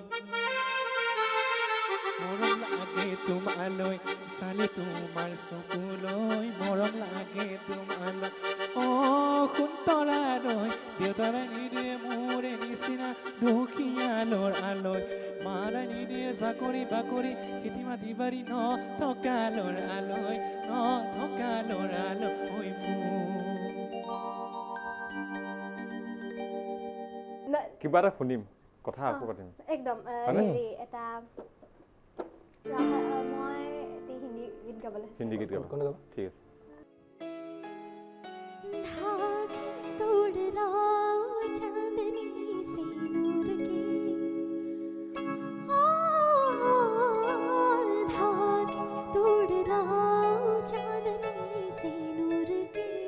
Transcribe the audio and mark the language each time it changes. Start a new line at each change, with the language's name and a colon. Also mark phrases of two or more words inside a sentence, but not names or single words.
Assamese: মৰম লাগে তোমালৈ চালে তোমাৰ চকুলৈ মৰম লাগে তোমালৈ সোণতৰা দৈ দেউতাৰে নিদিয়ে মোৰে নিচিনা দুখীয়ালৰ আলৈ মাৰে নিদিয়ে চাকৰি বাকৰি খেতি মাটি বাৰী নথকা ল'ৰালৈ নথকা ল'ৰালৈ কিবা এটা শুনিম কথা আকৌ পাতিম একদম হয়নে? হেৰি এটা মই এটি হিন্দী গীত গাবলৈ হিন্দী গীত গাবা কোনে গাব? ঠিক আছে
Hindi: धागे तोड़ लाओ चांदनी से नूर के धागे तोड़ लाओ चांदनी से नूर के